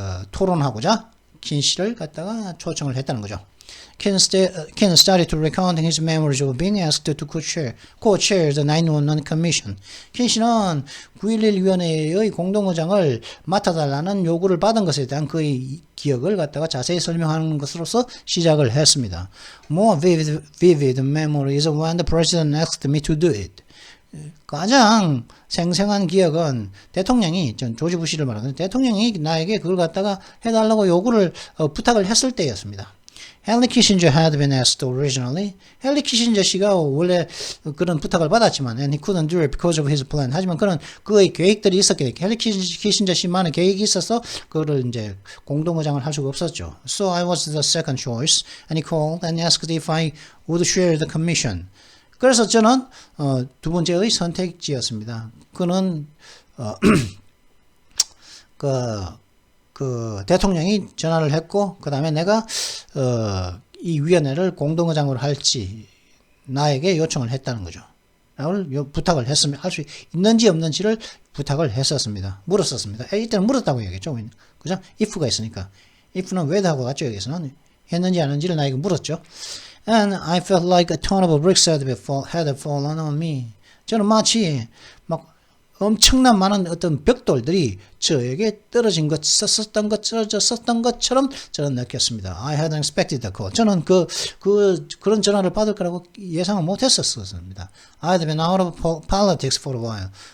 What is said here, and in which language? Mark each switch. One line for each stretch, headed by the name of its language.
Korean: 토론하고자 킨 씨를 갖다가 초청을 했다는 거죠.
English: Ken started to recounting his memories of being asked to co-chair the 911 Commission.
Korean: 켄 씨는 9.11 위원회의 공동의장을 맡아달라는 요구를 받은 것에 대한 그의 기억을 갖다가 자세히 설명하는 것으로서 시작을 했습니다.
English: More vivid memory is when the president asked me to do it.
Korean: 가장 생생한 기억은 대통령이, 전 조지 부시를 말하는데 대통령이 나에게 그걸 갖다가 해달라고 요구를 부탁을 했을 때였습니다. 헨리 키신저 had been asked originally. 헨리 키신저 씨가 원래 그런 부탁을 받았지만
English: and he couldn't do it because of his plan.
Korean: 하지만 그는 그의 계획들이 있었기 때문에 헨리 키신저 씨만의 계획이 있어서 그거를 이제 공동의장을 할 수가 없었죠.
English: So I was the second choice and he called and asked if I would share the commission.
Korean: 그래서 저는 두 번째의 선택지였습니다. 그는 그 대통령이 전화를 했고 그 다음에 내가 이 위원회를 공동의장으로 할지 나에게 요청을 했다는 거죠. 부탁을 했으면 할 수 있는지 없는지를 부탁을 했었습니다. 물었었습니다. 이때는 물었다고 얘기했죠. 그죠? if가 있으니까. if는 whether하고 같죠. 여기서는 했는지 안 했는지를 나에게 물었죠.
English: And I felt like a ton of bricks had fallen on me.
Korean: 저는 마치 막 엄청난 많은 어떤 벽돌들이 저에게 떨어진 것, 썼던 것처럼 저는 느꼈습니다.
English: I hadn't expected the call.
Korean: 저는 그런 전화를 받을 거라고 예상을 못 했었습니다.
English: I had been out of politics for a while.